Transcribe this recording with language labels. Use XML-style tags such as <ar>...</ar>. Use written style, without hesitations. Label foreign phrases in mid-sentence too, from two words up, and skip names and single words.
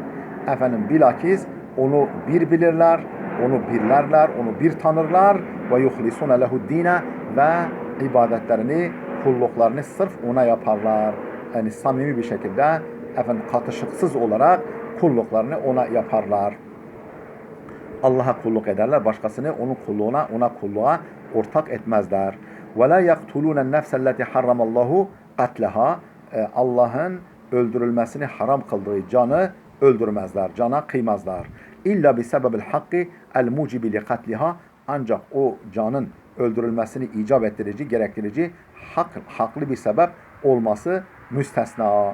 <tr>Efendim bilakis onu bir bilirler, onu birlerler, onu bir tanırlar ve</tr> <ar>يخلصون له الدين</ar> <tr>ve ibadetlerini, kulluklarını sırf ona yaparlar. Yani samimi bir şekilde efendim katışıksız olarak kulluklarını ona yaparlar. Allah'a kulluk ederler, başkasını onun kulluğuna, ona kulluğa ortak etmezler.</tr> <ar>وَلَا يَقْتُلُونَ النَّفْسَ الَّتِي حَرَّمَ اللّٰهُ قَتْلَهَا.</ar> <tr>Allah'ın öldürülmesini haram kıldığı canı öldürmezler, cana kıymazlar.</tr> <ar>إلا بسبب الحق الموجب لقتلها.</ar> <tr>Ancak o canın öldürülmesini icap ettirici, gerektirici haklı bir sebep olması müstesna.</tr>